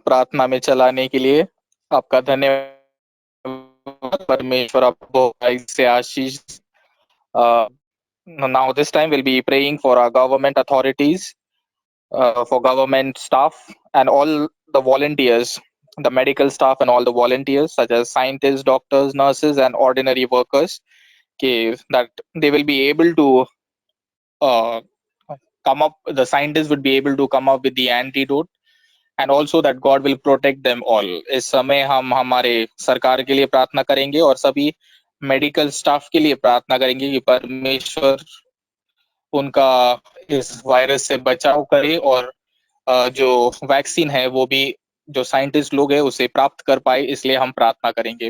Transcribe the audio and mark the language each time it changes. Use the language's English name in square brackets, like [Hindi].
[Hindi] प्रार्थना में चलाने के लिए आपका धन्यवाद। परमेश्वर आपको से आशीष। [English] Now this time we'll be praying for our government authorities, for government staff and all the volunteers, the medical staff and all the volunteers such as scientists, doctors, nurses and ordinary workers, that they will be able to the scientists would be able to come up with the antidote, and also that God will protect them all. [Hindi] इस समय हम हमारे सरकार के लिए प्रार्थना करेंगे और सभी मेडिकल स्टाफ के लिए प्रार्थना करेंगे कि परमेश्वर उनका इस वायरस से बचाव करे और जो वैक्सीन है वो भी जो साइंटिस्ट लोग हैं उसे प्राप्त कर पाए, इसलिए हम प्रार्थना करेंगे।